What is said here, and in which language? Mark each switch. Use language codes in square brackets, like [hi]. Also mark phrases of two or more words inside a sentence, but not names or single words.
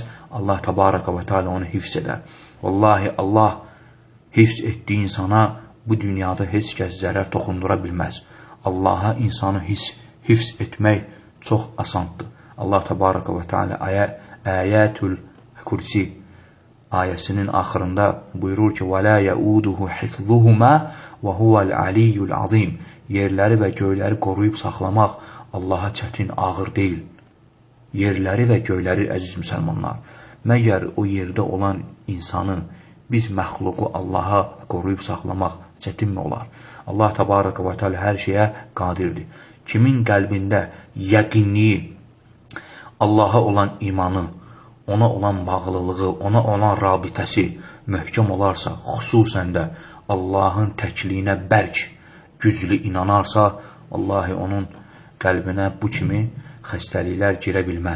[ar] الله تبارك وتعالى [az] onu hifz edər. Vallahi Allah hifz etdiyi insana bu dünyada heç kəs zərər toxundura bilməz. Allaha insanı hifz etmək çox asandır. [ar] الله تبارك وتعالى [az] Ayətül Kürsi ayəsinin axırında buyurur ki, [ar] وَلَا يَؤُودُهُ حِفْظُهُمَا وَهُوَ الْعَلِيُّ الْعَظِيمُ. [az] Yerləri və göyləri qoruyub saxlamaq Allaha çətin, ağır deyil. Yerləri və göyləri, əziz müsəlmanlar, məgər o yerdə olan insanı, biz məxluqu Allaha qoruyub saxlamaq çətinmi olar? [ar] الله تبارك وتعالى [az] hər şeyə qadirdir. Kimin qəlbində yəqinliyi, Allaha olan imanı, ona olan bağlılığı, ona olan rabitəsi möhkəm olarsa, xüsusən də Allahın təkliyinə bərk, güclü inanarsa, vallahi onun qəlbinə bu kimi xəstəliklər girə bilməz.